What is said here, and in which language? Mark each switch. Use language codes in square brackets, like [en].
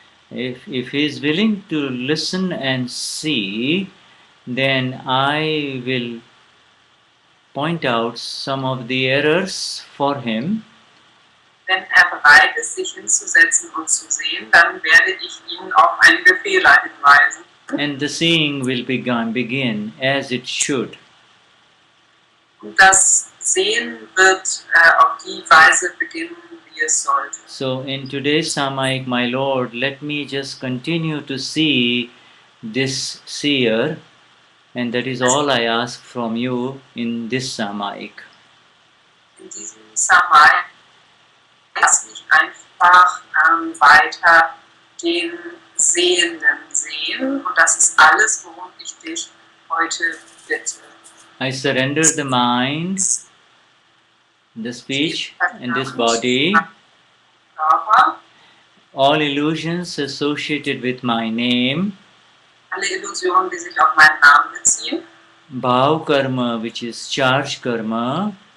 [en] if he is willing to listen and see, then I will point out some of the errors for him. [de] Wenn er bereit ist, sich hinzusetzen und zu sehen, dann werde ich ihn auf einige Fehler hinweisen. [en] And the seeing will begin as it should. [de] Und das Sehen wird auf die Weise beginnen, wie es sollte. [en] So in today's Samayik, my Lord, let me just continue to see this seer, and that is all I ask from you in this Samayik. [de] In diesem Samayik lass mich einfach weiter den Sehenden sehen, und das ist alles, worum ich dich heute bitte. [en] I surrender the mind, the speech, and this body, [de] Körper, [en] all illusions associated with my name, [de] alle Illusionen, die sich auf meinen Namen beziehen, [en] bhav karma, which is charge karma,